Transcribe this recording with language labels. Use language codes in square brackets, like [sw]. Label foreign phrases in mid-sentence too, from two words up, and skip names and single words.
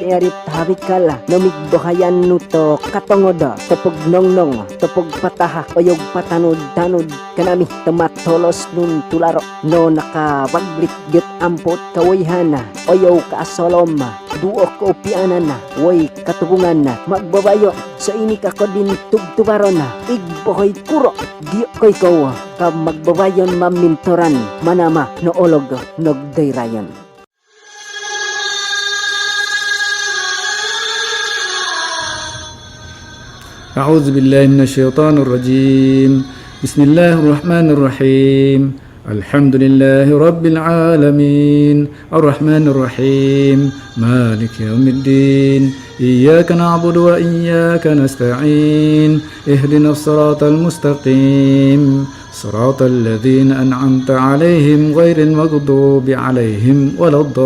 [mbt] erit harikala namigbohayan nuto katongoda topog nongnong topog pataha oyog patanod-tanod kanami tomatolos nun tularo no nakawaglit gyud ampot kawayhana oyaw kaasolom duok ko pianan na, woy katubungan na magbabayo so ini kako din tugtubaron na igbohoy kuro diyo koy ko ka magbabayon mamintoran manama no olog nogdayrayon. [ar] أعوذ بالله من الشيطان الرجيم بسم الله الرحمن الرحيم الحمد لله رب العالمين الرحمن الرحيم مالك يوم الدين إياك نعبد وإياك نستعين اهدنا الصراط المستقيم صراط الذين أنعمت عليهم غير المغضوب عليهم ولا